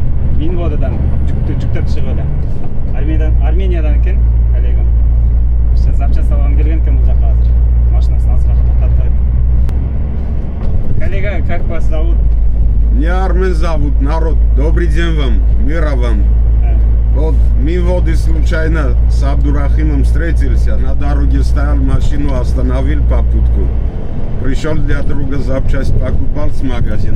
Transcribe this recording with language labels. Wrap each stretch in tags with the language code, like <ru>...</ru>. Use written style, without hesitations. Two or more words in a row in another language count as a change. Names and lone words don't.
<ky>Минводадан жүктөп чыгып эле. Армениядан экен коллегам. Ошо запчасть алган келген экен бул жака азыр. Машинасын азыраак токтоттуп.</ky> <ru>Коллега, как вас зовут? Меня Армен зовут, народ. Добрый день вам, мира вам. Вот Минводы случайно с Абдурахимом встретились. На дороге стоял, машину остановил попутку. Пришел для друга запчасть, покупал с магазина.</ru>